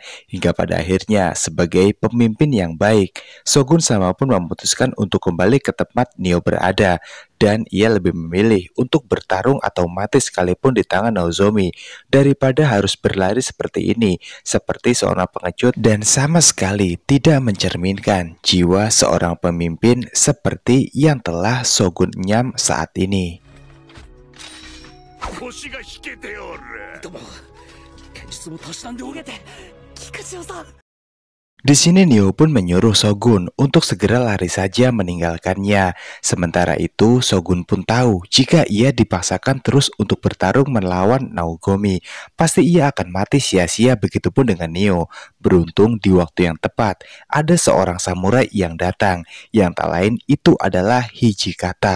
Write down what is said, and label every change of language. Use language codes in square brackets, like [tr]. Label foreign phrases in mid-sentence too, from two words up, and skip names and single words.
[id] Hingga pada akhirnya sebagai pemimpin yang baik, Shogun Sama pun memutuskan untuk kembali ke tempat Neo berada, dan ia lebih memilih untuk bertarung atau mati sekalipun di tangan Nozomi daripada harus berlari seperti ini, seperti seorang pengecut dan sama sekali tidak mencerminkan jiwa seorang pemimpin seperti yang telah Shogun Nyam saat ini. [ja] 腰が引けておる。でも現実もたしなんでおる。逃げて、菊千代さん。 [id] Di sini Neo pun menyuruh Shogun untuk segera lari saja meninggalkannya. Sementara itu Shogun pun tahu jika ia dipaksakan terus untuk bertarung melawan Naogomi, pasti ia akan mati sia-sia. Begitupun dengan Neo. Beruntung di waktu yang tepat ada seorang samurai yang datang, yang tak lain itu adalah Hijikata.